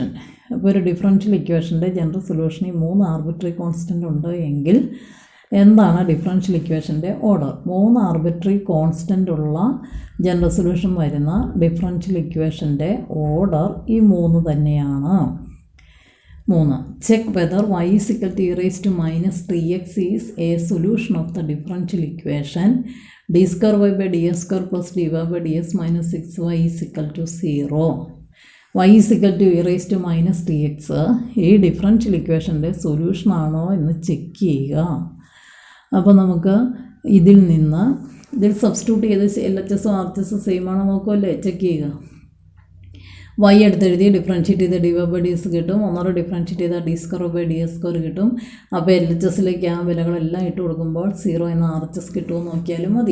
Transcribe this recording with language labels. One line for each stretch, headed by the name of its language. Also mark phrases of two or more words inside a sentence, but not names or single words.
Malayalam: അപ്പോൾ ഒരു
English: differential equation-ന്റെ general solution-ഇൽ 3 arbitrary constant
Malayalam: ഉണ്ട് എങ്കിൽ എന്താണ്
English: differential equation-ന്റെ order?
Malayalam: 3
English: arbitrary constant
Malayalam: ഉള്ള
English: general solution
Malayalam: വരുന്ന
English: differential equation-ന്റെ order
Malayalam: ഈ 3 തന്നെയാണ്.
English: 3. check whether y = e⁻³ is a solution of the differential equation d²y/ds² + dy/ds - 6y = 0.
Malayalam: y = e⁻³ ഈ
English: differential equation-ന്റെ solution
Malayalam: ആണോ എന്ന് ചെക്ക് ചെയ്യുക. അപ്പോൾ നമുക്ക് ഇതിൽ സബ്സ്റ്റിറ്റ്യൂട്ട് ചെയ്ത്
English: LHS RHS same
Malayalam: ആണോ നോക്കുമല്ലേ, ചെക്ക് ചെയ്യുക. y എടുത്തെഴുതി ഡിഫറൻഷ്യേറ്റ് ചെയ്ത് dy/ds കിട്ടും. ഒന്നോടെ ഡിഫറൻഷ്യേറ്റ് ചെയ്താൽ d²/ds² കിട്ടും. അപ്പോൾ LHSലേക്ക് ആ വിലകളെല്ലാം ഇട്ട് കൊടുക്കുമ്പോൾ 0 എന്ന RHS കിട്ടുമോ നോക്കിയാലും മതി.